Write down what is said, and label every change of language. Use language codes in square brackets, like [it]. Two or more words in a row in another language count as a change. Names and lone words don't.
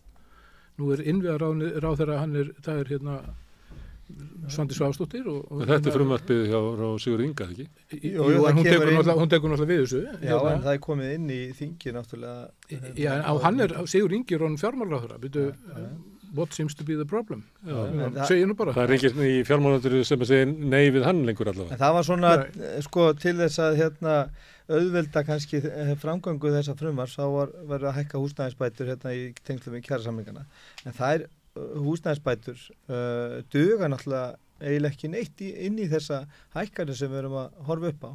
[is] Nú er innviðaráðherra, það er Svandi Svavarsdóttir og þetta er frumvarpið hjá Sigurði Inga, ekki? Jú, hún tekur náttúrulega við þessu. Já, en það er komið inn í þingi náttúrulega. Já, en Sigurði Ingi er hann fjármálaráðherra, [en] what seems to be the problem? [is] En Segir nú bara. Það er enginn í fjármálaráðuneytinu sem að segja nei við hann lengur allavega. En það var svona, sko, til þess að auðvelda kannski framgöngu þessa frumvarps, þá var verið að hækka húsnæðisbætur í tengslum við kjarasamningana. En það húsnæðisbætur duga náttúrulega eiginlega ekki neitt inn í þessa hækkanir sem við erum að horfa upp á.